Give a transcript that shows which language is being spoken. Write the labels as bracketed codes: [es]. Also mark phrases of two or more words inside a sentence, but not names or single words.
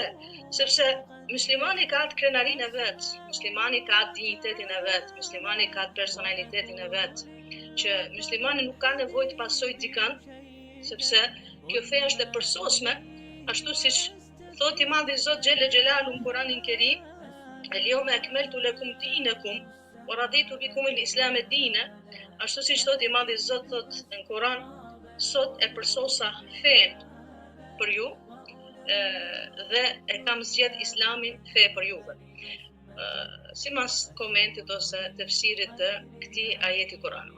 [sq] Sepse muslimani ka atë krenarinë e vet, muslimani ka atë dinjitetin e vet, muslimani ka atë personalitetin e vet, që muslimani nuk ka nevojë të pasojë dikën, sepse kjo fe është e përsosme, ashtu siç thotë i madhi Zot [ar] جل جلاله [sq] në Kur'anin Kerim, [ar] اليوم أكملت لكم دينكم ورضيت بكم الإسلام دينا, [sq] ashtu siç thotë i madhi Zot thotë në Kur'an, sot e përsosa fen për ju dhe e kam zgjedh Islamin fe për juve. Sipas komentit ose tefsirit të këtij ajeti kuranor.